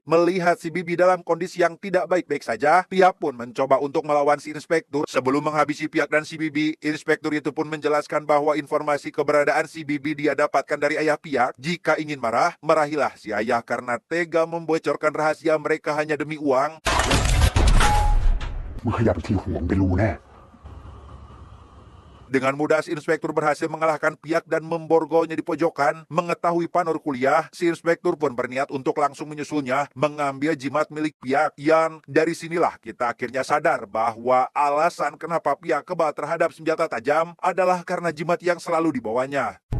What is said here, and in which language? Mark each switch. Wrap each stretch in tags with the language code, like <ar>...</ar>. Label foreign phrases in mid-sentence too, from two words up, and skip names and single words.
<id>Melihat si Bibi dalam kondisi yang tidak baik-baik saja, pihak pun mencoba untuk melawan si inspektur. Sebelum menghabisi pihak dan si Bibi, inspektur itu pun menjelaskan bahwa informasi keberadaan si Bibi dia dapatkan dari ayah pihak. Jika ingin marah, marahilah si ayah karena tega membocorkan rahasia mereka hanya demi uang.</id> <th>มึงขยับทีหัวมึงไปรู้แน่</th> <id>Dengan mudah si inspektur berhasil mengalahkan Piak dan memborgolnya di pojokan. Mengetahui Panor kuliah, si inspektur pun berniat untuk langsung menyusulnya mengambil jimat milik Piak. Yang dari sinilah kita akhirnya sadar bahwa alasan kenapa Piak kebal terhadap senjata tajam adalah karena jimat yang selalu dibawanya.</id>